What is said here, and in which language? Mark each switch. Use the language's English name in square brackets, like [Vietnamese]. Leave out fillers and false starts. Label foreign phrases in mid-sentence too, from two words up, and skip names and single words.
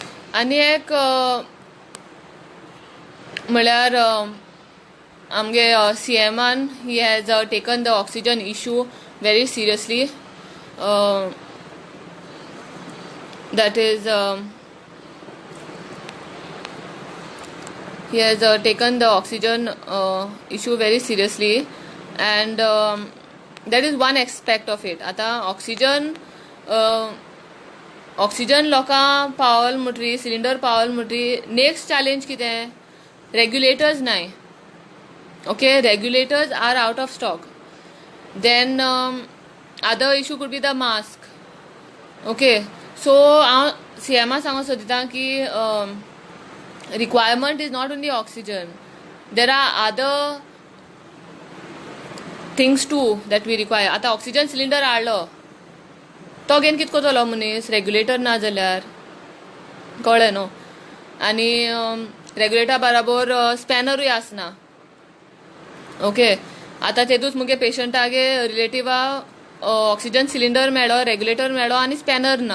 [Konkani] आनी एक म्हळ्यार आमगे [English] CMan he has taken the oxygen issue very seriously. That is he has taken the oxygen issue very seriously, and that is one aspect of it. [Konkani] आता ऑक्सिजन लोकां पावल म्हणटरी, सिलिंडर पावल म्हणटरी [English] next challenge [Konkani] कितें? रेग्युलेटर्स नाय. [English] okay, regulators are out of stock. then other issue could be the mask. okay, so [Konkani] हांव CMा सांगूंक सोदितां की [English] requirement is not only oxygen. There are other things too that we require. [Konkani] आता ऑक्सिजन सिलिंडर हाडलो तो घेवन कितें कोतलो मनीस? रेग्युलेटर ना जाल्यार कळ्ळें न्हू. आनी रेग्युलेटर बराबर स्पॅनरूय आसना. ओके, आतां तेतूच मुगे पेशंटागे रिलेटिवा ऑक्सिजन सिलिंडर मेळ्ळो, रेग्युलेटर मेळ्ळो आनी स्पॅनर ना.